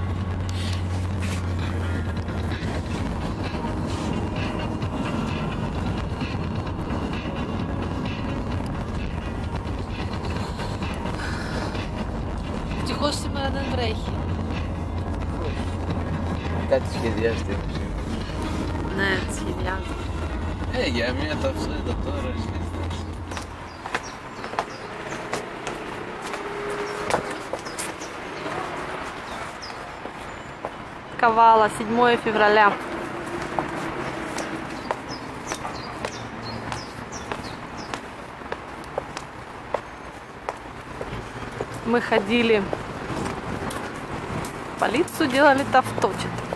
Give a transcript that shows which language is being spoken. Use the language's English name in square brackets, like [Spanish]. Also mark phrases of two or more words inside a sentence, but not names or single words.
[Greek] Ευτυχώς σήμερα δεν βρέχει. Κάτι σχεδιάζεται. Ναι, σχεδιάζω. Για μια ταυτότητα τώρα σχεδιάζεται. [Russian] Кавала, 7 февраля. Мы ходили в полицию, делали тавточек.